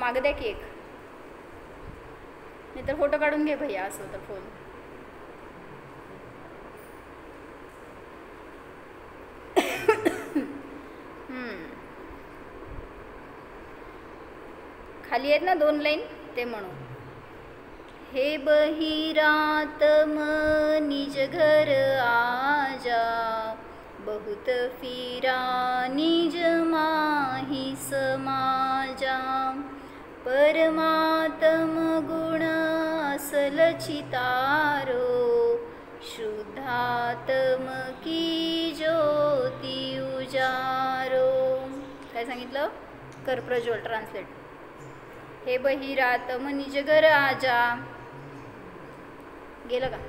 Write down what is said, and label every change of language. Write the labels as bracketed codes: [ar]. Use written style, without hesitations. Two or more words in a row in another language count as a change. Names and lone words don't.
[mr] मागं द्या की एक, नाही तर फोटो काढून घे भैया, असं तर फोन. खाली आहेत ना 2 लाईन, ते म्हणू. [hi] हे बहिरात निज घर आजा, बहुत फिरा निज माही समाजा, परमात्म गुण असल चितारो, शुद्धात्म की ज्योती उजारो. [mr] काय सांगितलं? कर प्रज्वल ट्रान्सलेट. [hi] हे बहिरातम निज घर आजा. [mr] गेलं का?